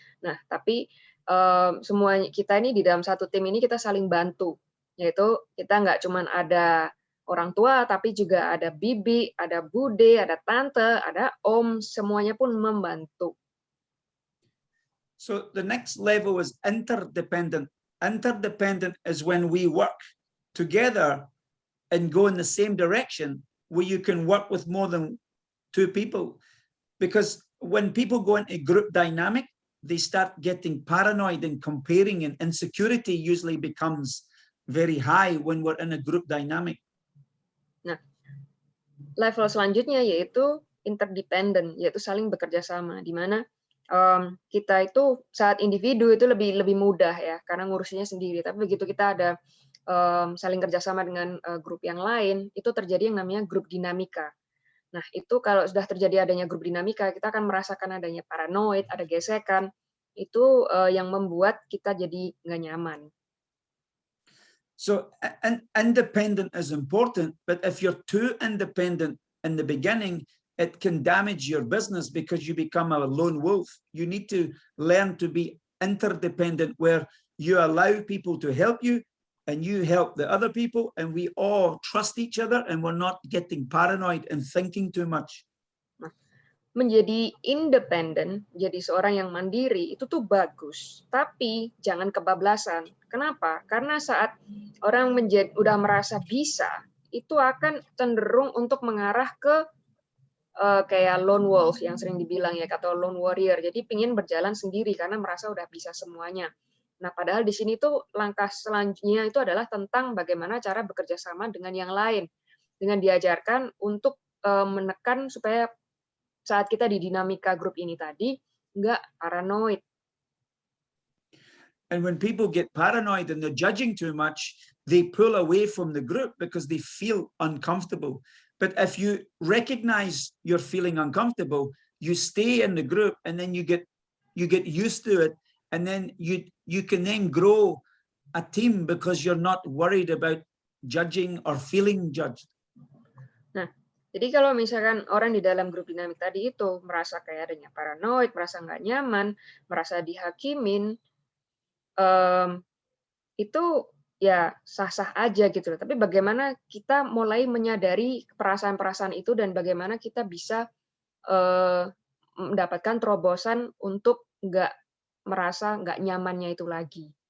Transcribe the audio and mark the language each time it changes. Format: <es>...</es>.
<id>Nah, tapi semuanya kita ini di dalam satu tim ini kita saling bantu, yaitu kita nggak cuman ada orang tua, tapi juga ada bibi, ada bude, ada tante, ada om, semuanya pun membantu.</id> <en>So the next level is interdependent. Interdependent is when we work together and go in the same direction, where you can work with more than two people. Because when people go into group dynamic, they start getting paranoid and comparing, and insecurity usually becomes very high when we're in a group dynamic.</en> <id>Nah, level selanjutnya yaitu interdependent, yaitu saling bekerja sama, di mana kita itu saat individu itu lebih mudah ya, karena ngurusinnya sendiri. Tapi begitu kita ada saling kerjasama dengan grup yang lain, itu terjadi yang namanya grup dinamika. Nah, itu kalau sudah terjadi adanya grup dinamika, kita akan merasakan adanya paranoid, ada gesekan, itu yang membuat kita jadi nggak nyaman.</id> <en>So independent is important, but if you're too independent in the beginning, it can damage your business because you become a lone wolf. You need to learn to be interdependent, where you allow people to help you and you help the other people, and we all trust each other and we're not getting paranoid and thinking too much.</en> <id>Menjadi independen, jadi seorang yang mandiri itu tuh bagus, tapi jangan kebablasan. Kenapa? Karena saat orang udah merasa bisa, itu akan cenderung untuk mengarah ke kayak lone wolf yang sering dibilang ya, atau lone warrior. Jadi pingin berjalan sendiri karena merasa udah bisa semuanya. Nah, padahal di sini tuh langkah selanjutnya itu adalah tentang bagaimana cara bekerja sama dengan yang lain, dengan diajarkan untuk menekan supaya saat kita di dinamika grup ini tadi nggak paranoid.</id> <en>And when people get paranoid and they're judging too much, they pull away from the group because they feel uncomfortable. But if you recognize you're feeling uncomfortable, you stay in the group, and then you get used to it, and then you can then grow a team because you're not worried about judging or feeling judged.</en> <id>Nah, jadi kalau misalkan orang di dalam grup dinamik tadi itu merasa kayak adanya paranoid, merasa nggak nyaman, merasa dihakimin, itu ya sah-sah aja gitu loh. Tapi bagaimana kita mulai menyadari perasaan-perasaan itu dan bagaimana kita bisa mendapatkan terobosan untuk nggak merasa nggak nyamannya itu lagi.</id>